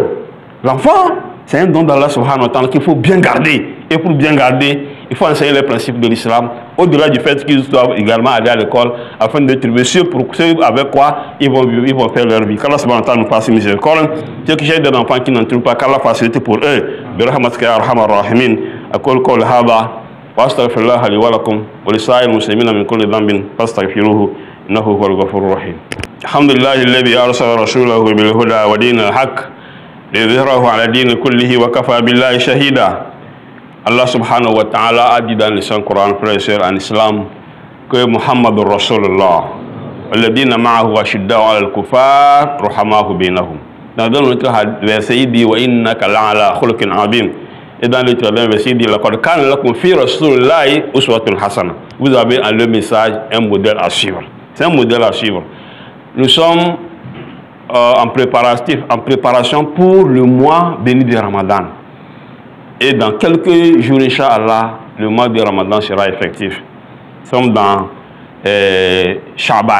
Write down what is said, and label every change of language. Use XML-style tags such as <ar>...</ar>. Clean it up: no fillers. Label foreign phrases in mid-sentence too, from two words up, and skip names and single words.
<fr>L'enfant, c'est un don d'Allah</fr> <ar>سبحانه وتعالى</ar> <fr>qu'il faut bien garder. Et pour bien garder, il faut enseigner les principes de l'islam, au-delà du fait qu'ils doivent également aller à l'école, afin de trouver ceux avec quoi ils vont faire leur vie. Qu'Allah</fr> <ar>سبحانه وتعالى</ar> <fr>nous fasse miséricorde. Ceux qui cherchent des enfants qui n'en trouvent pas, qu'Allah facilite pour eux.</fr> <ar>برحمتك يا أرحم الراحمين. أقول قول هذا وأستغفر الله لي ولكم ولسائر المسلمين من كل ذنب فاستغفروه إنه هو الغفور الرحيم. الحمد لله الذي أرسل رسوله بالهدى ودين الحق ليظهره على الدين كله وكفى بالله شهيدا.</ar> <fr>Allah</fr> <ar>سبحانه وتعالى</ar> <fr>a dit dans le Saint-Coran, frères et sœurs en islam, que</fr> <ar>محمد رسول الله، والذين معه أشداء على الكفار، رحماء بينهم.</ar> <fr>Dans l'autre verset, il dit</fr> <ar>وإنك لعلى خلق عظيم.</ar> <fr>Et dans l'autre verset, il dit</fr> <ar>لقد كان لكم في رسول الله أسوة حسنة.</ar> <fr>Vous avez en le message un modèle à suivre. C'est un modèle à suivre. Nous sommes en préparation pour le mois béni de Ramadan. Et dans quelques jours, Inch'Allah, le mois de Ramadan sera effectif. Nous sommes dans Shaban.</fr>